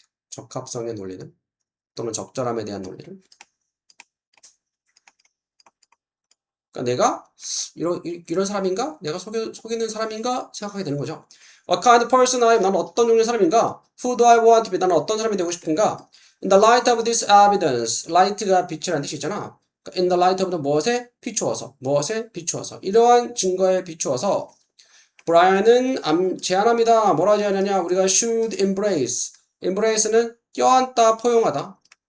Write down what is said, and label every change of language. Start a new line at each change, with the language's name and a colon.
Korean: 적합성의 논리는 또는 적절함에 대한 논리를. 그러니까 내가 이런 사람인가? 내가 속이는 사람인가? 생각하게 되는 거죠.
English: What kind of person I am?
Korean: 나는 어떤 종류의 사람인가?
English: Who do I want to be?
Korean: 나는 어떤 사람이 되고 싶은가?
English: In the light of this evidence, light가
Korean: 빛이라는 뜻이 있잖아.
English: In the light of the
Korean: 무엇에 비추어서 이러한 증거에 비추어서 브라이언은 제안합니다. 뭐라 제안하냐? 우리가
English: should embrace
Korean: 는 껴안다, 포용하다.